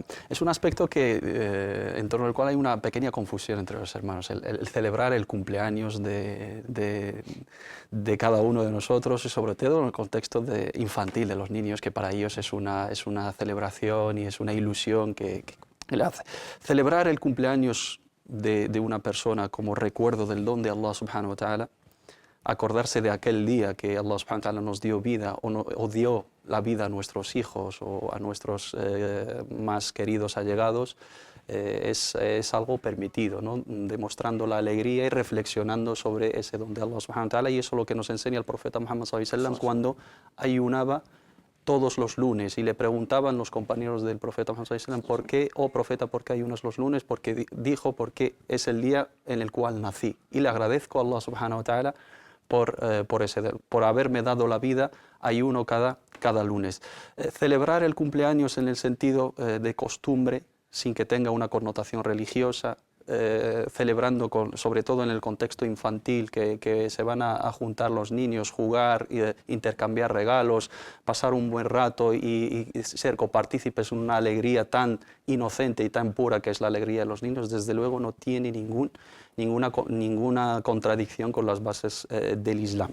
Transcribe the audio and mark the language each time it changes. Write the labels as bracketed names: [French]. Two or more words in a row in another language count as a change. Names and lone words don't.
[Spanish] Es un aspecto en torno al cual hay una pequeña confusión entre los hermanos, el celebrar el cumpleaños de cada uno de nosotros y sobre todo en el contexto infantil de los niños, que para ellos es una celebración y es una ilusión que le hace. Celebrar el cumpleaños de una persona como recuerdo del don de [Arabic] الله سبحانه وتعالى, [Spanish] acordarse de aquel día que [Arabic] الله سبحانه وتعالى [Spanish] nos dio vida o dio la vida a nuestros hijos o a nuestros más queridos allegados, es algo permitido, ¿no? Demostrando la alegría y reflexionando sobre ese don de [Arabic] الله سبحانه وتعالى, [Spanish] y eso es lo que nos enseña el profeta Muhammad [Arabic] صلى الله عليه وسلم [Spanish] cuando ayunaba todos los lunes y le preguntaban los compañeros del profeta Muhammad [Arabic] صلى الله عليه وسلم, [Spanish] ¿por qué, oh profeta, por qué ayunas los lunes? Porque porque es el día en el cual nací y le agradezco a [Arabic] الله سبحانه وتعالى [Spanish] por haberme dado la vida, ayuno cada lunes. Celebrar el cumpleaños en el sentido de costumbre, sin que tenga una connotación religiosa, celebrando sobre todo en el contexto infantil, que se van a juntar los niños, jugar, intercambiar regalos, pasar un buen rato y ser copartícipes en una alegría tan inocente y tan pura que es la alegría de los niños, desde luego no tiene ninguna contradicción con las bases del Islam.